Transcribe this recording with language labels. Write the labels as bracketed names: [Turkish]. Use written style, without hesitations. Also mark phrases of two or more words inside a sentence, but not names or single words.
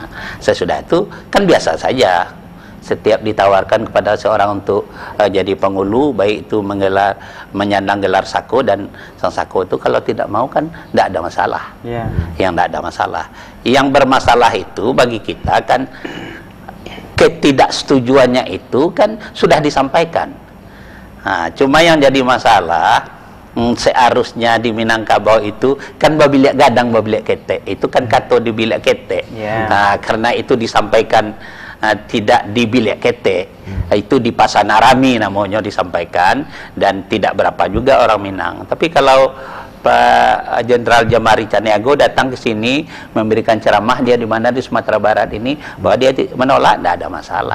[Indonesian] Sesudah itu kan biasa saja. Setiap ditawarkan kepada seorang untuk jadi penghulu, baik itu menyandang gelar sako dan sang sako itu, kalau tidak mau kan tidak ada masalah. Yang tidak ada masalah. Yang bermasalah itu bagi kita kan ketidaksetujuannya itu kan sudah disampaikan. Cuma yang jadi masalah, seharusnya di Minangkabau itu kan [Minangkabau] babilik gadang babilik ketek, [Indonesian] itu kan [Minangkabau] kato di bilik ketek. [Indonesian] Karena itu disampaikan tidak di bilik ketek, itu di Pasanarami namanya disampaikan, dan tidak berapa juga orang Minang. Tapi kalau Pak Jenderal Jamari Caniago datang ke sini memberikan ceramah, dia di mana di Sumatera Barat ini, bahwa dia menolak, tidak ada masalah.